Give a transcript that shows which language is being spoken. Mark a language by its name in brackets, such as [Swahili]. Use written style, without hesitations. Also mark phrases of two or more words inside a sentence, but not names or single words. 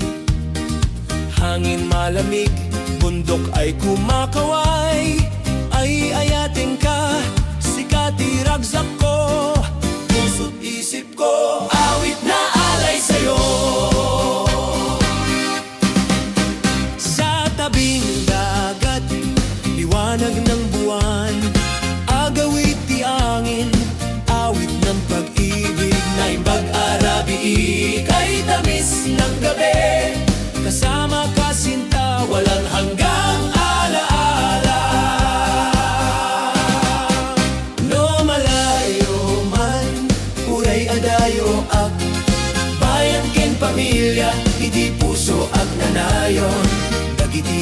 [Filipino] Hangin malamig, bundok ay kumakaway. [Iloko] Ay ayatin ka, sikati ragsak ko. [Filipino] Puso't isip ko, awit na alay sa'yo. Sa tabing dagat, liwanag ng buwan. [Iloko] Agawit ti angin, [Filipino] awit ng pag-ibig. [Iloko] Naimbag arabi, [Filipino] ika'y tamis ng gabi. Kasama ka sinta, walang hanggang alaala. No malayo man, [Iloko] uray adayo ak. Bayan ken pamilya, iti puso ak nanayon.